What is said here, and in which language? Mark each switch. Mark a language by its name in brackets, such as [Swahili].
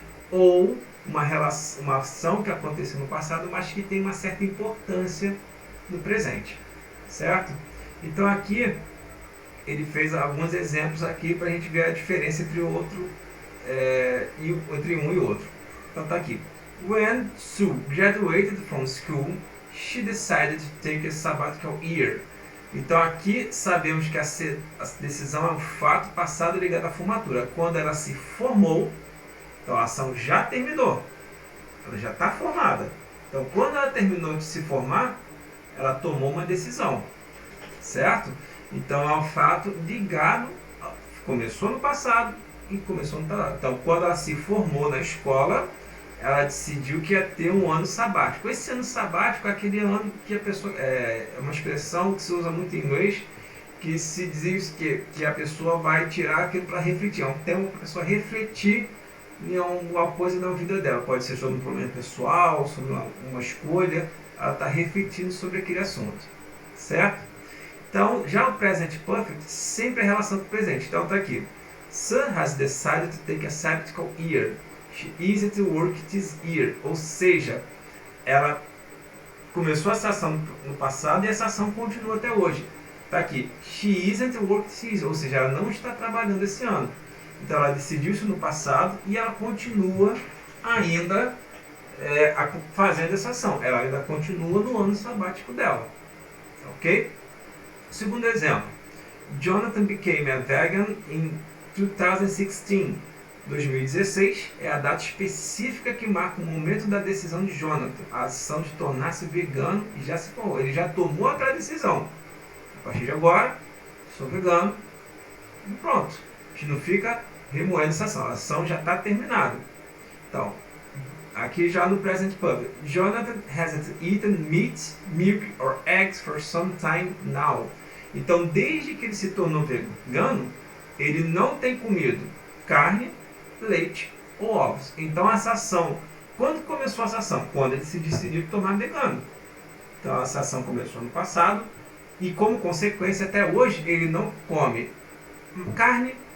[Portuguese] Ou uma ação que aconteceu no passado, mas que tem uma certa importância no presente. Certo? Então aqui ele fez alguns exemplos aqui para a gente ver a diferença entre entre um e outro. Então tá aqui. [English] When Sue graduated from school, she decided to take a sabbatical year. [Portuguese] Então aqui sabemos que a decisão é um fato passado ligado à formatura. Quando ela se formou, então a ação já terminou. Ela já está formada. Então quando ela terminou de se formar, ela tomou uma decisão. Certo? Então é um fato ligado, começou no passado e começou no passado. Então quando ela se formou na escola, ela decidiu que ia ter um ano sabático. Esse ano sabático é aquele ano que a pessoa... É uma expressão que se usa muito em inglês, que se diz que a pessoa vai tirar aquilo para refletir. É um tempo para a pessoa refletir em alguma coisa na vida dela. Pode ser sobre um problema pessoal, sobre uma escolha. Ela está refletindo sobre aquele assunto. Certo? Então, já o Present Perfect sempre é relação com o presente. Então, está aqui. [English] Sun has decided to take a sabbatical year. She isn't work this year. [Portuguese] Ou seja, ela começou essa ação no passado e essa ação continua até hoje. Está aqui. [English] She isn't work this year. [Portuguese] Ou seja, ela não está trabalhando esse ano. Então ela decidiu isso no passado e ela continua ainda fazendo essa ação. Ela ainda continua no ano sabático dela. Ok? Segundo exemplo. [English] Jonathan became a vegan in 2016. [Portuguese] 2016 é a data específica que marca o momento da decisão de Jonathan, a ação de tornar-se vegano e já se formou. Ele já tomou aquela decisão. A partir de agora, sou vegano e pronto. A gente não fica remoendo essa ação. A ação já está terminada. Então, aqui já no Present Perfect. [English] Jonathan hasn't eaten meat, milk or eggs for some time now. [Portuguese] Então, desde que ele se tornou vegano, ele não tem comido carne, leite ou ovos. Então essa ação, quando começou essa ação? Quando ele se decidiu tomar vegano. Então essa ação começou no passado e como consequência até hoje ele não come carne,